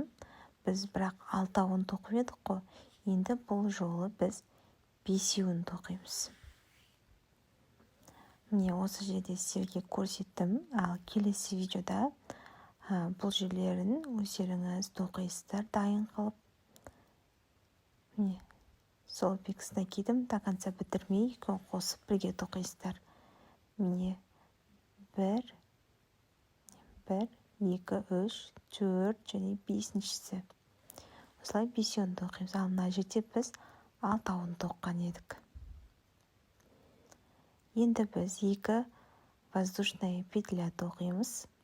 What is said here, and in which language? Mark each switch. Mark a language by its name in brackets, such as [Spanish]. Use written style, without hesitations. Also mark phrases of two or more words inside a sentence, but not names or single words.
[Kazakh] Біз бірақ 6-ауын тоқып едік қой. Енді бұл жолы біз 5-еуін тоқимыз. Міне осы жерде сіздерге көрсеттім. Ал келесі видеода бұл жерлерін өздеріңіз тоқисыздар дайын қылып. Міне [Russian] столбик с накидом до конца [Kazakh] бітірмей екеуін қосып бірге тоқисыздар. Міне 1, 2, 3, 4 және 5-шісі. Осылай 5-еуін тоқимыз. Ал мына жерде біз 6-ауын тоққан едік. Енді біз екі [Russian] воздушная петля [Kazakh] тоқимыз.